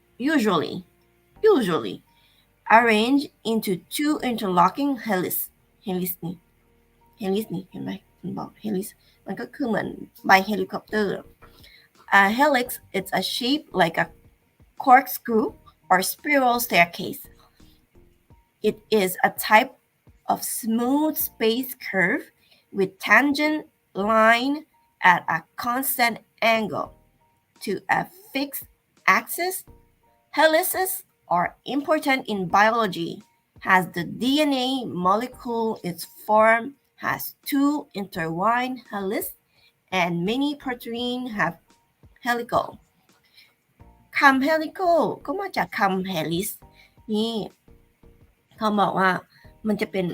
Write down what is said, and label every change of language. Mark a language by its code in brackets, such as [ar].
[en] usually arranged into 2 interlocking helix [th] นี่เห็นไหมมันบอก helix มันก็คือเหมือนใบเฮลิคอปเตอร์ [en] A helix is a shape like a corkscrew or spiral staircase. It is a type of smooth space curve with tangent line at a constant angle to a fixed axis Helices are important in biology as the DNA molecule its form has two intertwined helices and many proteins have helical [th] คำ helical ก็มาจากคำ helis นี่เขาบอกว่ามันจะ